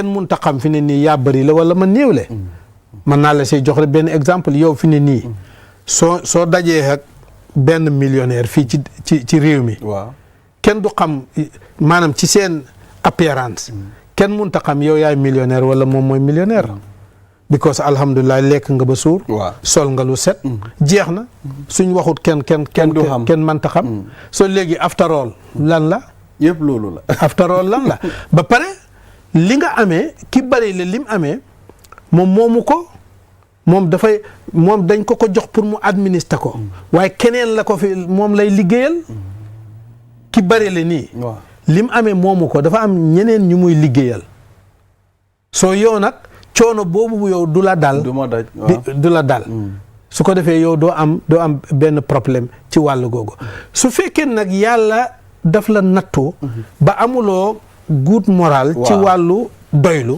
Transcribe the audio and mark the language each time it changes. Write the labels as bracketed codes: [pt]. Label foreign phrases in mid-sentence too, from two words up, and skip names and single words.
[wo] mun ta xam fi ne nii yaa bëri la wala ma néew le mën naa la say jox rek benn exemple yow fi ne nii soo dajee ak benn millionnaire fii ci réew mi kenn du xam maanaam ci seen apparence kenn mun ta xam yow yaay millionnaire wala moom mooy millionnaire because alhamdulilah lekk nga ba suur sol nga lu set jeex na suñ waxut kenn man ta xam soo léegi [en] after all [wo] lan la yëpp loolu la [en] after all [wo] lan la ba pare li nga amee ki bari la lim amee moom moomu ko moom dañ ko jox pour mu administrer ko waaye keneen la ko fi moom lay liggéeyal ki bari la nii lim amee moomu ko dafa am ñeneen ñu muy liggéeyal soo yow nag coono boobu yow du la dal du la dal su ko defee yow doo am benn problème ci wàllu googu su fekkee nag yàlla daf la nattu ba amuloo [en] good moral [wo] ci wàllu doylu